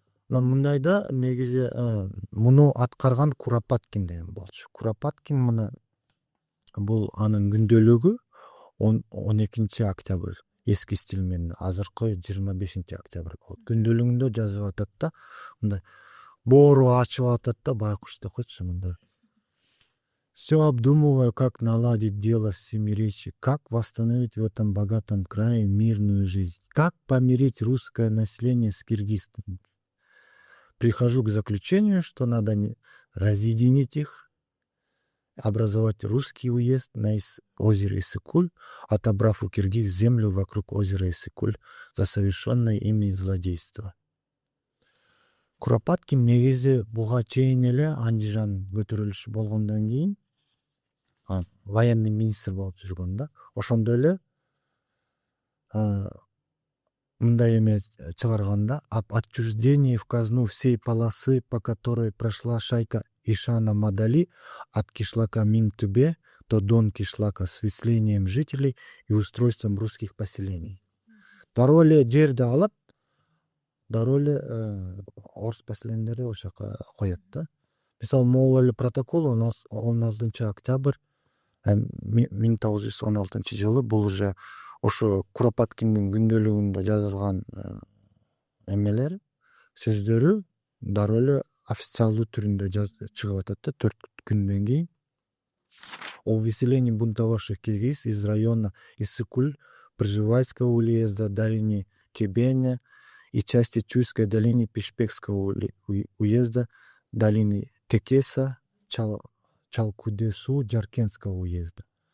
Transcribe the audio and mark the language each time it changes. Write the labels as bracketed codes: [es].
[ky] Анан мындай да негизи муну аткарган Куропаткин деген болчу. Куропаткин мына бул анын күндөлүгү 12 октябрь эски стиль менен, азыркы 25 октябрь болот. Күндөлүгүндө жазып атат да, мындай боору ачып атат да, байкуш деп койчу мындай. [ru] Все обдумываю, как наладить дело в Семиречье, как восстановить в этом богатом крае мирную жизнь, как помирить русское население с Киргизстаном. Прихожу к заключению, что надо разъединить их, образовать русский уезд на озере Иссык-Куль, отобрав у киргиз землю вокруг озера Иссык-Куль за совершенное ими злодейство. [ky] Куропаткин негизи буга чейин эле Андижан көтөрүлүшү болгондон кийин военный министр болуп жүргөн да. Ошондо эле мындай эме чыгарганда: [ru] об отчуждении в казну всей полосы, по которой прошла шайка Ишана Мадали от кишлака Минтубе до Дон кишлака с выселением жителей и устройством русских поселений. [ky] Дароо эле жерди алат, дароо эле орус поселениялери ошо жака коет да. Мисалы, могул эле протокол 16 октябрь 1916 жылы бул уже ошо Куропаткиндин күндөлүгүндө жазылган эмелер, сөздөрү дароо эле официалдуу түрүндө чыгып атат да 4 күндөн кийин. [ru] О выселении бунтовавших киргиз из района Иссык-Куль, Пржевальского уезда, долины Кебеня и части Чуйской долины Пишпекского уезда, долины Текеса, Чалкудесу, Жаркентского уезда.